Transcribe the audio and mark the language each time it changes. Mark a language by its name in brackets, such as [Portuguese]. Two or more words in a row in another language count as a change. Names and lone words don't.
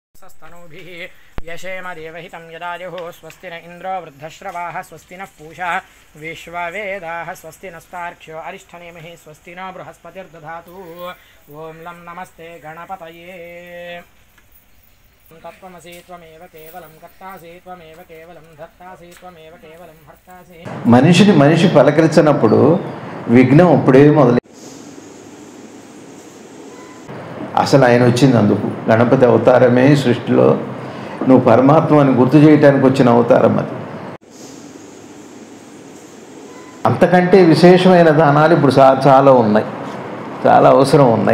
[Sanskrit] सस्तनूभिः यशेम देवहितं यदायुः स्वस्ति न इन्द्रो वृद्धश्रवाः स्वस्ति नः पूषा विश्ववेदाः स्वस्ति नस्तार्क्ष्यो अरिष्ठनेमिः स्वस्ति न बृहस्पतिर्दधातु ॐ लं नमस्ते गणपतये तत्त्वमसि त्वमेव केवलं कर्तासि त्वमेव केवलं धत्तासि त्वमेव केवलं हर्तासि [Telugu] మనిషిని మనిషి పలకరించినప్పుడు విఘ్నం అప్పుడే మొదలు. అసలు ఆయన వచ్చింది అందుకు. గణపతి అవతారమే సృష్టిలో నువ్వు పరమాత్మని గుర్తు చేయడానికి వచ్చిన అవతారం అది. అంతకంటే విశేషమైన దానాలు ఇప్పుడు చాలా ఉన్నాయి, చాలా అవసరం ఉన్నాయి.